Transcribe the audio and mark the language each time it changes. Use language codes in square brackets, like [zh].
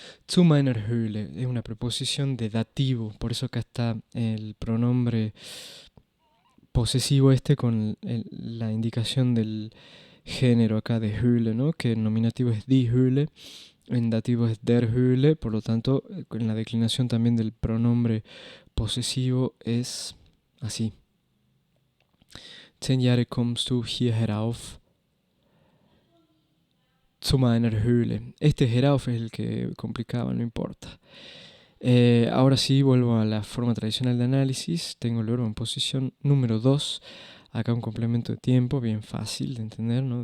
[de] Zu meiner Höhle [es] es una preposición de dativo, por eso acá está el pronombre posesivo este con la indicación del género acá de Höhle, ¿no? Que en nominativo es [de] die Höhle, [es] en dativo es [de] der Höhle, [es] por lo tanto, en la declinación también del pronombre posesivo es así. [de] 10 Jahre kommst du hier herauf zu meiner Höhle. [es] Este herauf es el que complicaba, no importa. Ahora sí, vuelvo a la forma tradicional de análisis. Tengo el verbo en posición número 2. Acá un complemento de tiempo, bien fácil de entender, ¿no?